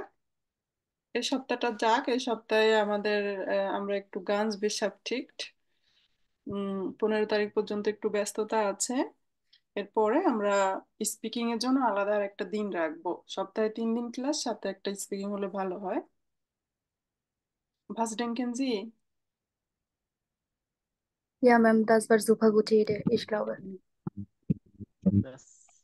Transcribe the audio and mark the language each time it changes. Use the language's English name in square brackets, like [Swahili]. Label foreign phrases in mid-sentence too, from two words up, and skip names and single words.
[Bangla] এই সপ্তাহটা যাক, এই সপ্তাহে আমাদের আমরা একটু [German] ganz beschäftigt [Bangla] 15 তারিখ পর্যন্ত একটু ব্যস্ততা আছে। এরপরে আমরা স্পিকিং এর জন্য আলাদা আর একটা দিন রাখবো, সপ্তাহে 3 দিন ক্লাস, সাথে একটা স্পিকিং হলে ভালো হয়। [German] Was denken Sie? Ja, Ma'am, das war super gute Idee, ich glaube. [Bangla] ব্যাস।